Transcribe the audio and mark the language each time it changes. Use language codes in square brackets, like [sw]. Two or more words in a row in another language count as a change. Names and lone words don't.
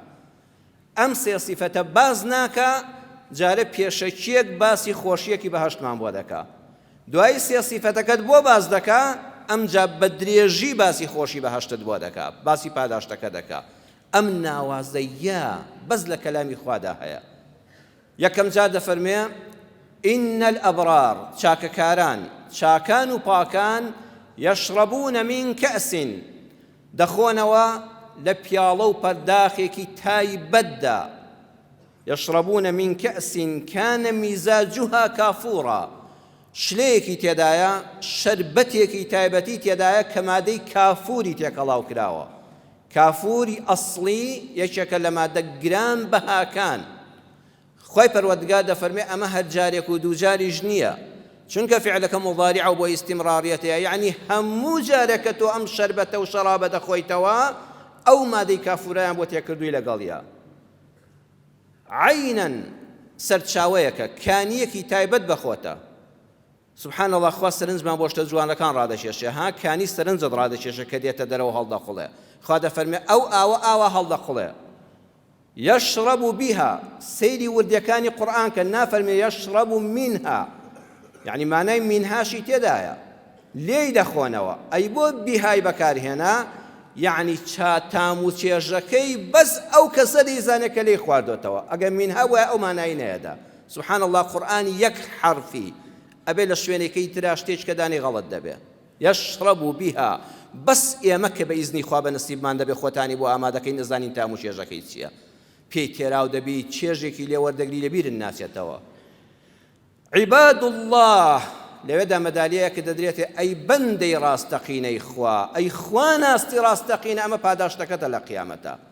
[ckb] ئەم سێ سیفەتە باز ناکە، جارە پێشەکیەک باسی خۆشیەکی بەهەشتمان بۆ دەکا. دوای سێ سیفەتەکەت بۆ باز دەکا، ئەمجا بە درێژی باسی خۆشی بەهەشتت بۆ دەکا، باسی پاداشتەکە دەکا. ئەم ناوازەیە بەس لە کەلامی خوادا هەیە. یەکەم جا دەفەرمێ: [ar] إن الأبرار، [ckb] چاکەکاران، چاکان و پاکان، [ar] يشربون من كأس، [ckb] دەخۆنەوە لە پیاڵە و پەرداخێکی تایبەتدا. [ar] يشربون من كأس كان مزاجها كافورا، [ckb] شلەیەکی تێدایە، شەربەتێکی تایبەتی تێدایە کە مادەی کافوری تێکەڵاو کراوە. کافوری ئەسڵی یەکێکە لە مادە گران بەهاکان. خوای پەروەردگار دەفەرمێ ئەمە هەر جارێک و دوو جاریش نییە، چونکە فعلەکە مضارعە و بۆ ئیستیمڕاریەتەیە، یعنی هەموو جارێکە تۆ ئەم شەربەتە و شەرابە دەخۆیتەوە ئەو مادەی کافورەیان بۆ تێکردووی لەگەڵیە. عەینەن، سەرچاوەیەکە، کانیەکی تایبەت بەخۆتە. [ar] سبحان الله، [ckb] خوا سەرنجمان بۆ شتە جوانەکان ڕادەکێشێ، ها کانی سەرنجت ڕادەکێشە کە دێتە دەرەوە هەڵدەخوڵێ. خوا دەفەرمێ ئەو ئاوە هەڵدەخوڵێ. [ar] يشرب بها، [ckb] سەیری وردیەکانی قورئان کە نافەرمێ [ar] يشرب منها، [ckb] یعنی مانای منهاشی تێدایە، لێی دەخۆنەوە. ئەی بۆ بیهای بەکارهێنا؟ یعنی چاتام و چێژەکەی بەس ئەو کەسە دەیزانێت کە لێی خواردۆتەوە. ئەگەر منها وایە ئەو مانایی نەیەدا. [ar] سبحان الله، [ckb] قورئان یەک حرفی ئەبێ لە شوێنێکی ترا شتێککە دانی غەڵەت دەبێ. [ar] يشرب بها، [ckb] بەس ئێمە کە بە ئیزنی خوا بە نسیبمان دەبێ خۆتانی بۆ ئامادەکەی نەزانین تام و چێژەکەی چییە، پێی تێراو دەبی چێژێکی لێ وەردەگری لەبیرت ناچێتەوە. [ar] عیباد الله، [ckb] لەوێدا مەدالیەیەکە دەدرێتێ ئەی بەندەی ڕاستەقینەی خوا، ئەی خوا ناستی ڕاستەقینە، ئەمە پاداشتەکەتە لە قیامەتە.